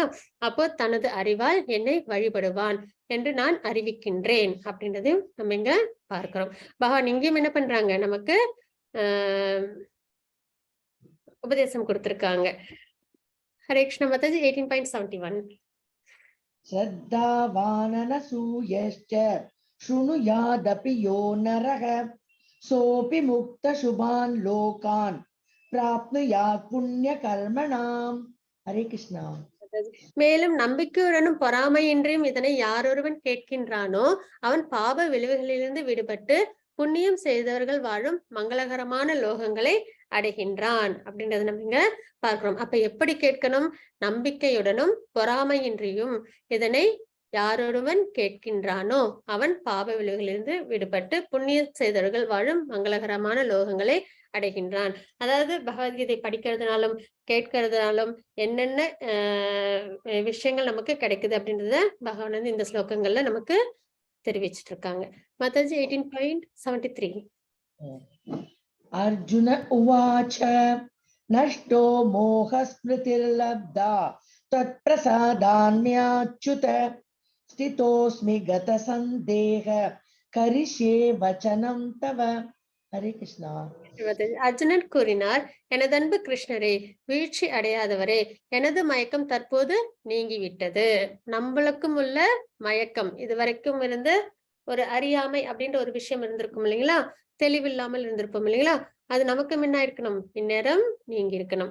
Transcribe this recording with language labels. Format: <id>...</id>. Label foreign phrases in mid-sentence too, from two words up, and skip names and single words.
<ta>அப்போ தனது அறிவால் என்னை வழிபடுவான் என்று நான் அறிவிக்கின்றேன் அப்படின்றதையும் நம்ம இங்க பார்க்கிறோம். பகவான் இங்கேயும் என்ன பண்றாங்க, நமக்கு உபதேசம் கொடுத்திருக்காங்க.</ta> <sa>हरे कृष्ण</sa> <ta>மாதாஜி. 18.71.</ta> <sa>श्रद्धावाननसूयश्च शृणुयादपि यो नरः सोऽपि मुक्तशुभान् लोकान् प्राप्नुयात् पुण्यकर्मणाम्. हरे कृष्णा.</sa> <ta>மேலும் நம்பிக்கையுடனும் பொறாமையின்றியும் இதனை யாரொருவன் கேட்கின்றானோ அவன் பாப விளைவுகளிலிருந்து விடுபட்டு புண்ணியம் செய்தவர்கள் வாழும் மங்களகரமான லோகங்களை அடைகின்றான் அப்படின்றத நம்ம இங்க பார்க்கிறோம். அப்ப எப்படி கேட்கணும்? நம்பிக்கையுடனும் பொறாமையின்றியும் இதனை யாரொருவன் கேட்கின்றானோ அவன் பாப விளைவுகளிலிருந்து விடுபட்டு புண்ணியம் செய்தவர்கள் வாழும் மங்களகரமான லோகங்களை அடைகின்றான். அதாவது பகவத்கீதை படிக்கிறதுனாலும் கேட்கறதுனாலும் என்னென்ன விஷயங்கள் நமக்கு கிடைக்குது அப்படின்றத பகவான் வந்து இந்த ஸ்லோகங்கள்ல நமக்கு தெரிவிச்சிட்டு இருக்காங்க. மாதாஜி 18.73.</ta> <sa>अर्जुन उवाच नष्टो मोहस्मृतिर्लब्धा त्वत्प्रसादान्याच्युत स्थितोऽस्मि गतसन्देह करिष्ये वचनं तव. हरे कृष्णा.</sa> <ta>அர்ஜுனன் கூறினார், எனது அன்பு கிருஷ்ணரே, வீழ்ச்சி அடையாதவரே, எனது மயக்கம் தற்போது நீங்கிவிட்டது. நம்மளுக்கும் உள்ள மயக்கம், இதுவரைக்கும் இருந்த ஒரு அறியாமை அப்படின்ற ஒரு விஷயம் இருந்திருக்கும் இல்லைங்களா? தெளிவில்லாமல் இருந்திருப்போம் இல்லைங்களா? அது நமக்கு முன்ன இருக்கணும், இந்நேரம் நீங்கி இருக்கணும்.</ta>